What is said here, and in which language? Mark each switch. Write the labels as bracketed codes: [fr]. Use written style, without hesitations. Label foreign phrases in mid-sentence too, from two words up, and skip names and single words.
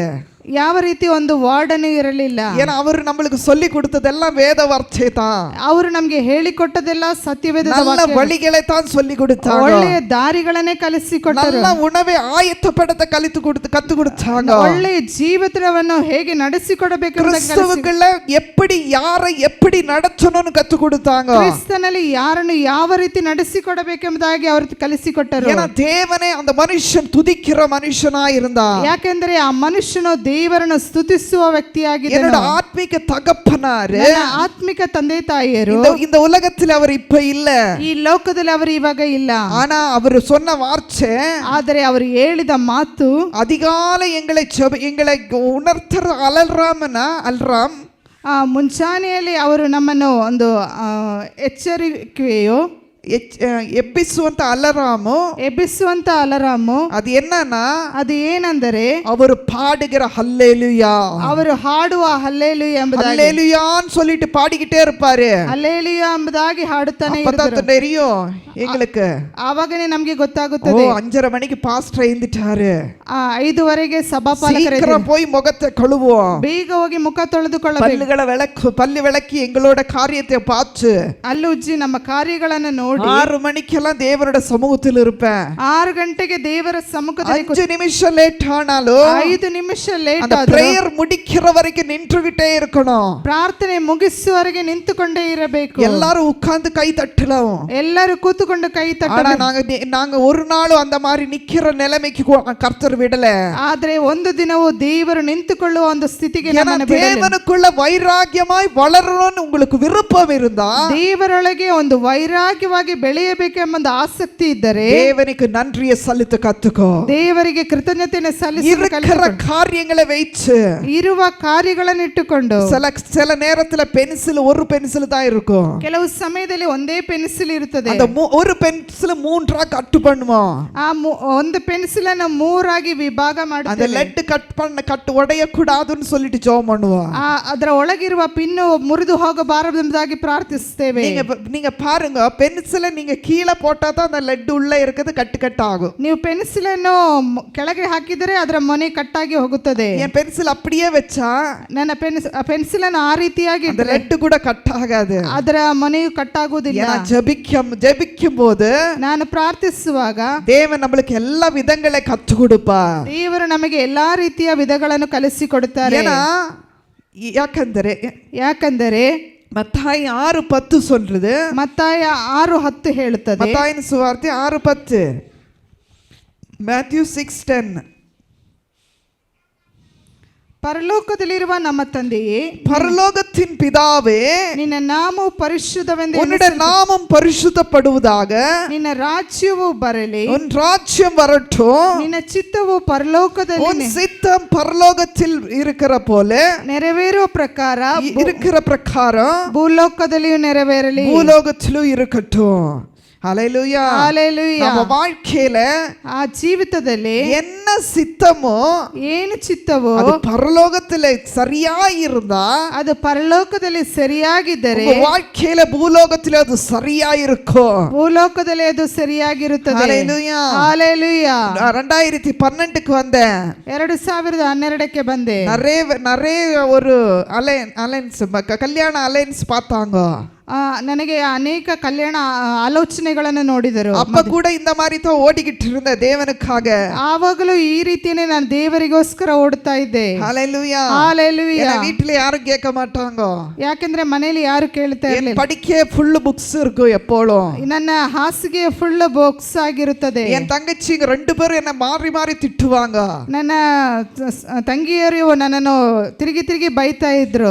[kn] ಯಾವ ರೀತಿ ಒಂದು ವಾರ್ಡನ್ ಇರಲಿಲ್ಲ. [ta] ஏன்னா அவர் நம்மளுக்கு சொல்லி கொடுத்ததெல்லாம் வேத வார்த்தை தான். [kn] ಅವರು ನಮಗೆ ಹೇಳಿಕೊಟ್ಟದೆಲ್ಲ ಸತ್ಯವೇದ [ta] நல்ல வழிகளை தான் சொல்லி கொடுத்தாங்க. [kn] ಒಳ್ಳೆಯ ದಾರಿಗಳನ್ನೇ ಕಲಿಸಿಕೊಟ್ಟರು. [ta] நல்ல உணவை ஆயத்தப்படுத்த கத்து கொடுத்தாங்க. [kn] ಒಳ್ಳೆಯ ಜೀವಿತವನ್ನು ಹೇಗೆ ನಡೆಸಿಕೊಡಬೇಕು, [ta] கிறிஸ்துவுக்குள்ள எப்படி யாரை எப்படி நடத்தணும்னு கத்து கொடுத்தாங்க. [kn] ಕ್ರಿಸ್ತನಲ್ಲಿ ಯಾರನ್ನು ಯಾವ ರೀತಿ ನಡೆಸಿಕೊಡಬೇಕೆಂಬುದಾಗಿ ಅವರು ಕಲಿಸಿಕೊಟ್ಟರು. [ta] ஏன்னா தேவனே அந்த மனுஷன் துதிக்கிற மனுஷனா இருந்தா. [kn] ಯಾಕೆಂದರೆ ಆ ಮನುಷ್ಯನು ದೇವರನ್ನು ಸ್ತುತಿಸುವ ವ್ಯಕ್ತಿಯಾಗಿದ್ದನು. [ta] என்னோட ஆத்மீக தகப்பனாரு, [kn] ಆತ್ಮಿಕ ತಂದೆ ತಾಯಿಯರು [ta] இந்த உலகத்தில் அவர் இப்ப இல்ல. [kn] ಈ ಲೋಕದಲ್ಲಿ ಅವರು ಇವಾಗ ಇಲ್ಲ. [ta] ஆனா அவர் சொன்ன வார்த்தை, [kn] ಆದರೆ ಅವರು ಹೇಳಿದ ಮಾತು, [ta] அதிகாலை எங்களை உணர்த்துற அலறாம். [kn] ಮುಂಚಾನೆಯಲ್ಲಿ ಅವರು ನಮ್ಮನ್ನು ಒಂದು ಎಚ್ಚರಿಕೆಯೋ ಎಬ್ಬಿಸುವಂತ ಅಲರಾಮು ಅದು ಏನன்னா, ಅದು ಏನೆಂದರೆ [ta] ಅವರು பாடுகிற ஹல்லேலூயா, [kn] ಅವರು ಹಾಡುವ ಹಲ್ಲೇಲೂಯಾ ಎಂಬುದಾಗಿ, [ta] ஹல்லேலூயான்னு சொல்லிட்டு பாடிக்கிட்டே இருப்பாரு. [kn] ಹಲ್ಲೇಲೂಯಾ ಎಂಬುದಾಗಿ ಹಾಡುತ್ತಾನೆ ಇರುತ್ತಾರೆ. [ta] தெரியும் எங்களுக்கு. [kn] ಆವಾಗನೇ ನಮಗೆ ಗೊತ್ತಾಗುತ್ತದೆ. [ta] 5:30 மணிக்கு பாஸ்டர் எழுந்திட்டாரு, [kn] 5:30ಗೆ ಸಭಾಪಾಲಕರು [ta] சீக்கிரம் போய் முகத்தை கழுவுவோம், [kn] ಬೇಗ ಹೋಗಿ ಮುಖ ತೊಳೆದುಕೊಳ್ಳಬೇಕು, [ta] பல்லு விளக்கி எங்களோட காரியத்தை பார்த்து [kn] ಅಲ್ಲು ಉಜ್ಜಿ ನಮ್ಮ ಕಾರ್ಯಗಳನ್ನು ನೋಡಿ [ta] 6 மணிக்கெல்லாம் தேவரோட சமூகத்தில் இருப்பேன். [kn] 6 ಗಂಟೆಗೆ ದೇವರ ಸಮ್ಮುಖದಲ್ಲಿ [ta] 5 நிமிஷம் லேட் ஆனாலும் [kn] 5 ನಿಮಿಷ ಲೇಟ್ [ta] அந்த பிரேயர் முடிக்கிற வரைக்கும் நின்றுகிட்டே இருக்கணும். [kn] ಪ್ರಾರ್ಥನೆ ಮುಗಿಸುವವರೆಗೆ ನಿಂತುಕೊಂಡೇ ಇರಬೇಕು. [ta] எல்லாரும் உட்கார்ந்து கை தட்டலாம். [kn] ಎಲ್ಲರೂ ಕೂತುಕೊಂಡು ಕೈ [ta] ஆனா [kn] ತಟ್ಟಬೇಕು. [ta] நாங்க ஒரு நாளும் அந்த மாதிரி நிக்கிற நிலைமைக்கு கர்த்தர் விடல. [kn] ಆದ್ರೆ ಒಂದು ದಿನವೂ ದೇವರು ನಿಂತುಕೊಳ್ಳುವ ಒಂದು ಸ್ಥಿತಿಗೆ ನಮ್ಮನ್ನು ಬಿಡಲಿಲ್ಲ. [ta] தேவனுக்குள்ள வைராக்கியமாய் வளரணும்னு உங்களுக்கு விருப்பம் இருந்தா, [kn] ದೇವರೊಳಗೆ ಒಂದು ವೈರಾಗ್ಯವಾಗಿ ಬೆಳೆಯಬೇಕೆಂಬ ಒಂದು ಆಸಕ್ತಿ ಇದ್ದರೆ [ta] தேவனுக்கு நன்றியை செலுத்த கத்துக்கோ. [kn] ದೇವರಿಗೆ ಕೃತಜ್ಞತೆಯನ್ನು [ta] இருக்கிற காரியங்களை வைத்து [kn] ಇರುವ ಕಾರ್ಯಗಳನ್ನು ಇಟ್ಟುಕೊಂಡು, [ta] சில நேரத்துல ஒரு பென்சில் தான் இருக்கும். [kn] ಕೆಲವು ಸಮಯದಲ್ಲಿ ಒಂದೇ ಪೆನ್ಸಿಲ್ ಇರುತ್ತದೆ. [ta] அந்த ஒரு பென்சில் 3 கட் பண்ணுவோம். [kn] ಆ ಒಂದು ಪೆನ್ಸಿಲ್ ಅನ್ನು 3 ವಿಭಾಗ ಮಾಡುತ್ತೇವೆ. [ta] அந்த [en] lead cut [ta] உடைய கூடாதுன்னு சொல்லிட்டு ஜெபம் பண்ணுவோம். [kn] ಅದರ ಒಳಗಿರುವ ಪಿನ್ನು ಮುರಿದು ಹೋಗಬಾರದೆಂಬುದಾಗಿ ಪ್ರಾರ್ಥಿಸುತ್ತೇವೆ. [ta] நீங்க பாருங்க, பென்சிலை நீங்க கீழே போட்டா தான் அந்த லெட் உள்ள இருக்குது கட் ஆகும். [kn] ನೀವು ಪೆನ್ಸಿಲ್ ಅನ್ನು ಕೆಳಗೆ ಹಾಕಿದರೆ ಅದರ ಮೊನೆ ಕಟ್ಟಾಗಿ ಹೋಗುತ್ತದೆ. [ta] என் பென்சில் அப்படியே வச்சா [kn] ನನ್ನ ಪೆನ್ಸಿಲ್ ಅನ್ನು ಆ ರೀತಿಯಾಗಿ [ta] அந்த லெட் கூட கட் ஆகாது, [kn] ಅದರ ಮೊನೆಯು ಕಟ್ಟಾಗುವುದಿಲ್ಲ. [ta] ஜெபிக்கும் போது, [kn] ನಾನು ಪ್ರಾರ್ಥಿಸುವಾಗ [ta] தேவன் நம்மளுக்கு எல்லா விதங்களை கத்து கொடுப்பா. [kn] ದೇವರು ನಮಗೆ ಎಲ್ಲಾ ರೀತಿಯ ವಿಧಗಳನ್ನು ಕಲಿಸಿಕೊಡುತ್ತಾರೆ. [ta] ಯಾಕಂದರೆ மத்தாய் 6:10 சொல்றது. [kn] ಮತ್ತಾಯ 6:10 ಹೇಳುತ್ತದೆ. [ta] மத்தாயின் சுவார்த்தை 6:10. Matthew 6:10. [kn] ಪರಲೋಕದಲ್ಲಿರುವ ನಮ್ಮ ತಂದೆಯೇ, [ta] பரலோகத்தின் பிதாவே, [kn] ನಿನ್ನ ನಾಮವು ಪರಿಶುದ್ಧವೆಂದು [ta] உன்னுடைய நாமம் பரிசுத்தப்படுவதாக, [kn] ನಿನ್ನ ರಾಜ್ಯವು ಬರಲಿ, [ta] உன் ராஜ்யம் வரட்டும், [kn] ನಿನ್ನ ಚಿತ್ತವು ಪರಲೋಕದಲ್ಲಿ [ta] உன் சித்தம் பரலோகத்தில் இருக்கிற போல [kn] ನೆರವೇರುವ ಪ್ರಕಾರ [ta] இருக்கிற பிரகாரம் [kn] ಭೂಲೋಕದಲ್ಲಿಯೂ ನೆರವೇರಲಿ. [ta] பூலோகத்திலும் இருக்கட்டும். ஹல்லேலூயா. ஹalleluya. நம்ம வாழ்க்கையில [kn] ಆ ಜೀವಿತದಲ್ಲಿ [ta] என்ன சித்தமோ [kn] ಏನು ಚಿತ್ತವೋ [ta] அது பரலோகத்துல சரியா இருந்தா, [kn] ಅದು ಪರಲೋಕದಲ್ಲಿ ಸರಿಯಾಗಿದ್ದರೆ [ta] உங்க வாழ்க்கையில பூலோகத்துல அது சரியா இருக்கும். [kn] ಭೂಲೋಕದಲ್ಲಿ ಅದು ಸರಿಯಾಗಿರುತ್ತದೆ. [ta] ஹல்லேலூயா. [kn] ಹalleluya. [ta] 2012க்கு வந்தேன். [kn] 2012ಕ್ಕೆ ಬಂದೆ. [ta] நிறைய ஒரு அலைன்ஸ் கல்யாண அலைன்ஸ் பார்த்தாங்க. [kn] ನನಗೆ ಅನೇಕ ಕಲ್ಯಾಣ ಆಲೋಚನೆಗಳನ್ನು ನೋಡಿದರು. [ta] அப்ப கூட இந்த மாதிரி தான் ஓடிக்கிட்டு இருந்த தேவனுக்காக. [kn] ಆವಾಗಲೂ ಈ ರೀತಿಯೇ ನಾನು ದೇವರಿಗೋಸ್ಕರ ಓಡ್ತಾ ಇದ್ದೆ. [ta] ஹalleluya. ஹalleluya. என் வீட்ல யாரும் கேட்க மாட்டாங்க. [kn] ಯಾಕಂದ್ರೆ ಮನೆಯಲ್ಲಿ ಯಾರು ಕೇಳ್ತಾ ಇರಲಿಲ್ಲ. [ta] படிக்க [en] full books [ta] இருக்கும் எப்போலும். [kn] ನನ್ನ ಹಾಸಿಗೆ [en] full box [kn] ಆಗಿರುತ್ತದೆ. [ta] என் தங்கச்சிங்க 2 பேரும் என்ன மாறி மாறி திட்டுவாங்க. [kn] ನನ್ನ ತಂಗಿಯರು ನನ್ನನ್ನು ತಿರುಗಿ ತಿರುಗಿ ಬೈತಾ ಇದ್ರು.